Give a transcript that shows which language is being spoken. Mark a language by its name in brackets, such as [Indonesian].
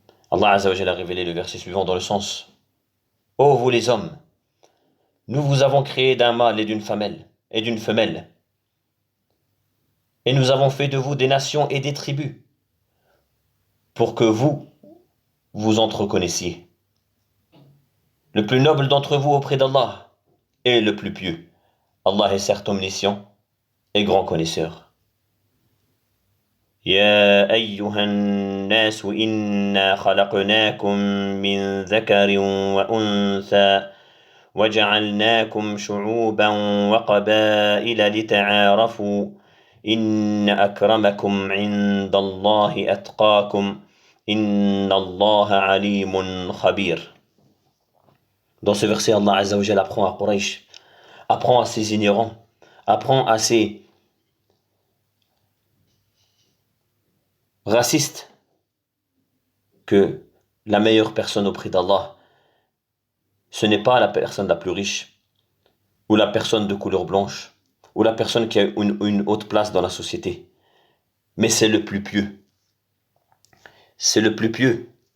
[French] Allah Azza wa Jal a révélé le verset suivant dans le sens: ô vous les hommes, nous vous avons créé d'un mâle et d'une femelle, et nous avons fait de vous des nations et des tribus, pour que vous vous entreconnaissiez. Le plus noble d'entre vous auprès d'Allah est le plus pieux. Allah est certes omniscient et grand connaisseur. [Arabic] يا أيها الناس إنا خلقناكم من ذكر وأنثى وجعلناكم شعوبا وقبائل لتعارفوا إن أكرمكم عند الله أتقاكم إن الله عليم خبير. [French] Dans ce verset, Allah Azza wa Jalla apprend à Quraysh, apprend à ses ignorants, apprend à ces racistes que la meilleure personne auprès d'Allah, ce n'est pas la personne la plus riche, ou la personne de couleur blanche, ou la personne qui a une haute place dans la société, mais c'est le plus pieux. C'est le plus pieux.